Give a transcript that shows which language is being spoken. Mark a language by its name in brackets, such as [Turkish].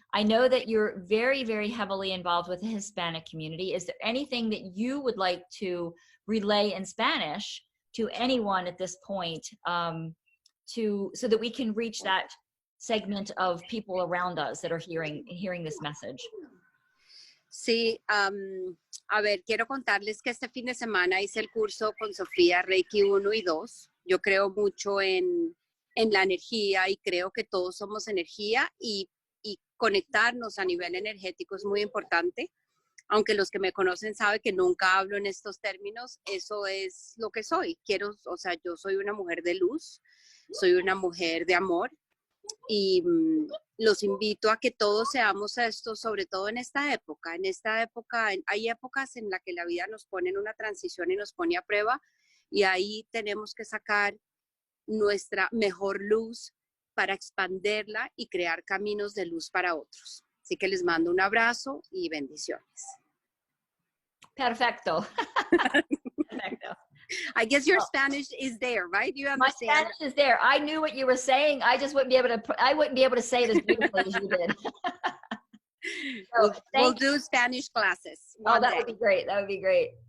[English] I know that you're very, very heavily involved with the Hispanic community. Is there anything that you would like to relay in Spanish to anyone at this point, so that we can reach that segment of people around us that are hearing this message? [Spanish] Sí, a ver, quiero contarles que este fin de semana hice el curso con Sofía Reiki 1 y 2. Yo creo mucho en la energía y creo que todos somos energía y conectarnos a nivel energético es muy importante. Aunque los que me conocen saben que nunca hablo en estos términos, eso es lo que soy. Yo soy una mujer de luz, soy una mujer de amor y los invito a que todos seamos esto, sobre todo en esta época. Hay épocas en las que la vida nos pone en una transición y nos pone a prueba, y ahí tenemos que sacar nuestra mejor luz para expandirla y crear caminos de luz para otros. Así que les mando un abrazo y bendiciones. Perfecto. Perfecto. [English] I guess your Spanish is there, right? You understand? My Spanish is there. I knew what you were saying. I just wouldn't be able to say it as beautifully as you did. We'll do Spanish classes. That would be great. That would be great.